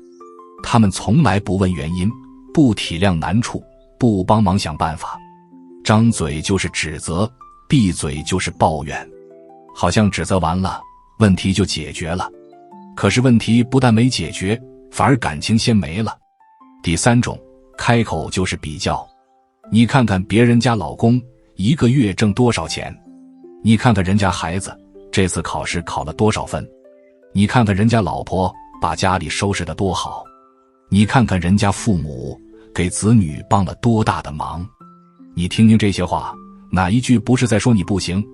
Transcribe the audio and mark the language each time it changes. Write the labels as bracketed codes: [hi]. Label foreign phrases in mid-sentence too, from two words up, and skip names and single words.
[zh] 他們從來不問原因，不體諒難處，不幫忙想辦法，張嘴就是指責，閉嘴就是抱怨，好像指責完了，問題就解決了。可是問題不但沒解決，反而感情先沒了。第三種，開口就是比較。你看看別人家老公一個月掙多少錢，你看看人家孩子這次考試考了多少分，你看看人家老婆把家裡收拾得多好，你看看人家父母給子女幫了多大的忙。你聽听這些話，哪一句不是在說你不行？